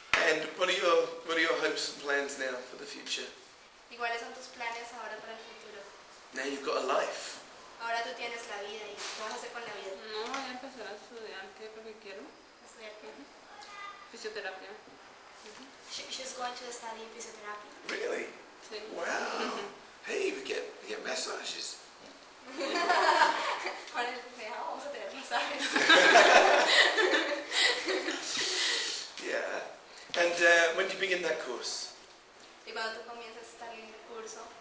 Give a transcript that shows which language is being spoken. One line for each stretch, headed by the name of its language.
English: And what are your hopes and plans now for the future?
Spanish: ¿Y cuáles son tus planes ahora para el futuro?
English: Now you've got a life.
Spanish: Ahora tú tienes la vida y ¿qué vas a hacer con la vida? No, voy a empezar a estudiar, ¿qué es lo que quiero? ¿Estudiar qué? Fisioterapia.
English: She's going to study physiotherapy. Really?
Spanish: Sí.
English: Wow. Hey, we get massages.
Spanish: Ahora vamos a tener masajes.
English: Yeah. And when do you begin that course?
Spanish: Y cuando tú comienzas el curso,